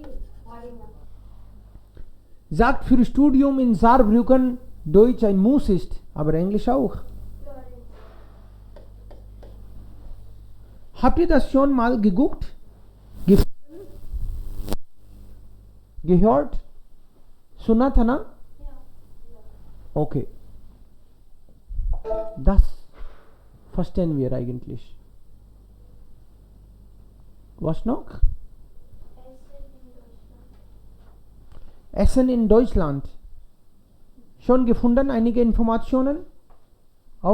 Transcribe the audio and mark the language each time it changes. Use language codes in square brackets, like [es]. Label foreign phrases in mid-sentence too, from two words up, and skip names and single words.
[de] Sagt für Studium in Saarbrücken Deutsch ein Muss ist, aber Englisch auch. Habt ihr das schon mal geguckt? Gehört? [hi] सुना था ना? [de] Okay. Das verstehen wir eigentlich. Was noch? Essen in Deutschland. Schon gefunden einige Informationen?